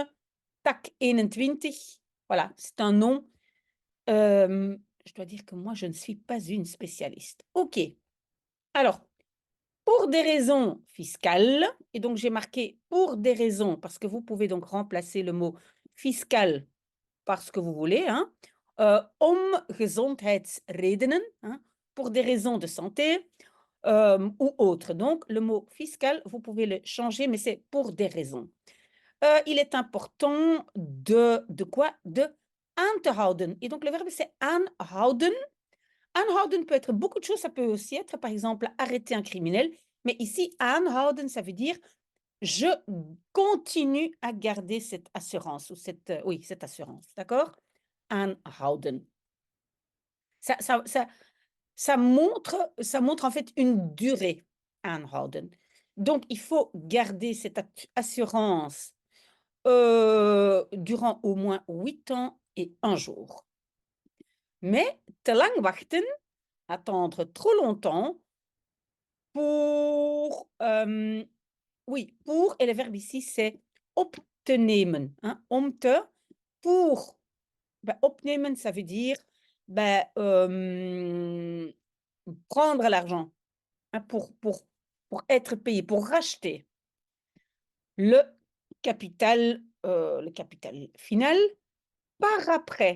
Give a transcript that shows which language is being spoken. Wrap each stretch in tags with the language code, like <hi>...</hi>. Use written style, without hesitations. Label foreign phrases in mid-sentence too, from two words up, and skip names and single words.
<fr>TAC 21. Voilà, c'est un nom. Je dois dire que moi, je ne suis pas une spécialiste. OK. Alors, pour des raisons fiscales, et donc j'ai marqué pour des raisons, parce que vous pouvez donc remplacer le mot fiscal par ce que vous voulez, hein.</fr> <nl>Om gezondheidsredenen,</nl> <fr>hein, pour des raisons de santé, ou autres. Donc le mot fiscal, vous pouvez le changer, mais c'est pour des raisons. Il est important de quoi?</fr> <nl>De aan te houden</nl> <fr>et donc le verbe c'est aanhouden. Aanhouden peut être beaucoup de choses, ça peut aussi être, par exemple, arrêter un criminel, mais ici aanhouden, ça veut dire je continue à garder cette assurance ou cette, oui, cette assurance, d'accord? Aanhouden. Ça ça ça ça montre en fait une durée, aanhouden. Donc il faut garder cette assurance, durant au moins 8 ans et 1 jour.</fr> <nl>Mais te lang wachten,</nl> <fr>attendre trop longtemps pour, oui, pour et le verbe ici c'est</fr> <nl>op te nemen,</nl> <fr>hein,</fr> <nl>om te,</nl> <fr>pour. Opnemen, ça veut dire, prendre l'argent, hein, pour être payé, pour racheter le le capital final par après.</fr>